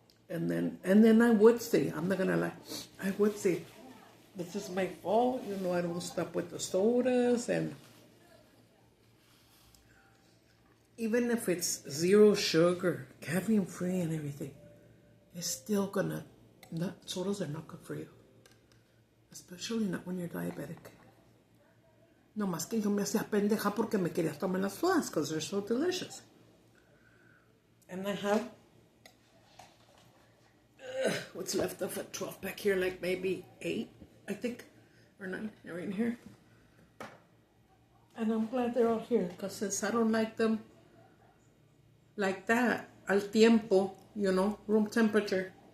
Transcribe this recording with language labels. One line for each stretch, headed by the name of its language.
English: And then I would say, I'm not gonna lie, I would say, this is my fault, you know, I don't stop with the sodas, and even if it's 0 sugar, caffeine free and everything, it's still sodas are not good for you. Especially not when you're diabetic.
Spanish: No más que yo me hacía pendeja porque me quería tomar las sodas
English: because they're so delicious. And I have what's left of a 12 pack here, like maybe 8, I think, or 9, they're in here. And I'm glad they're all here because since I don't like them like that,
Spanish: al tiempo,
English: you know, room temperature.